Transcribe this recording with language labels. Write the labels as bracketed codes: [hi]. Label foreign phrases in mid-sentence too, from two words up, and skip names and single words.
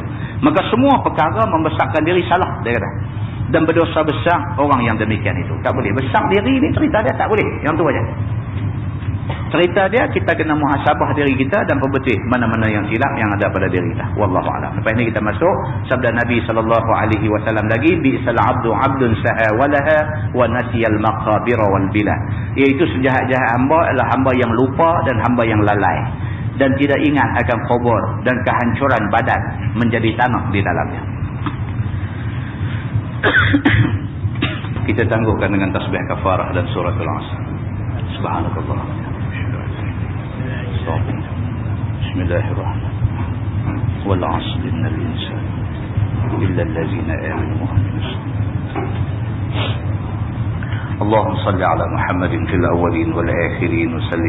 [ms] Maka semua perkara membesarkan diri salah, dia kata. Dan berdosa besar orang yang demikian itu. Tak boleh. Besar diri ni cerita dia tak boleh. Yang tu aja. cerita dia, kita kena muhasabah diri kita dan perbetul mana-mana yang silap yang ada pada diri kita. [ar] والله أعلم. [ms] Lepas ni kita masuk sabda Nabi SAW lagi, [ar] بئس العبد عبد سها ولها ونسي المقابر والبلى. [ms] Iaitu sejahat-jahat hamba adalah hamba yang lupa dan hamba yang lalai dan tidak ingat akan kubur dan kehancuran badan menjadi tanah di dalamnya. Kita tangguhkan dengan tasbih kafarah dan suratul Asr. Subhanakallah. Bismillahirrahmanirrahim. [ar] والعصر إن الإنسان إلا الذين آمنوا. اللهم صل على محمد في الأولين والآخرين وسلم.